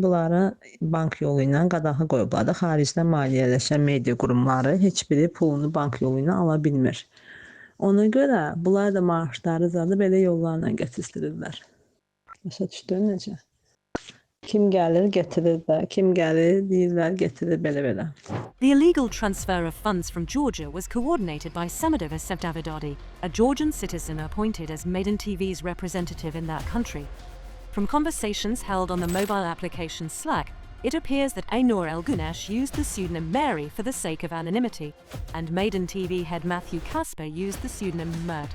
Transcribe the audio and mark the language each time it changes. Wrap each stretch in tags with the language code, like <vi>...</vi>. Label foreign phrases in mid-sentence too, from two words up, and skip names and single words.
<az>Bunları bank yolu ilə qadağa qoyublar da, xaricdən maliyyələşən media qurumları heç biri pulunu bank yolu ilə ala bilmir. Ona görə bunlar da maaşları zadı belə yollarla gətizdirirlər. Başa düşdün necə? Kim gəlir, getirir də. Kim gəlir, deyirlər, getirir, belə.</az> <en>The illegal transfer of funds from Georgia was coordinated by Samadova Sevdavidadi, a Georgian citizen appointed as Maiden TV's representative in that country. From conversations held on the mobile application Slack, it appears that Aynur Elgunesh used the pseudonym Mary for the sake of anonymity, and Maiden TV head Matthew Kasper used the pseudonym Mert.</en>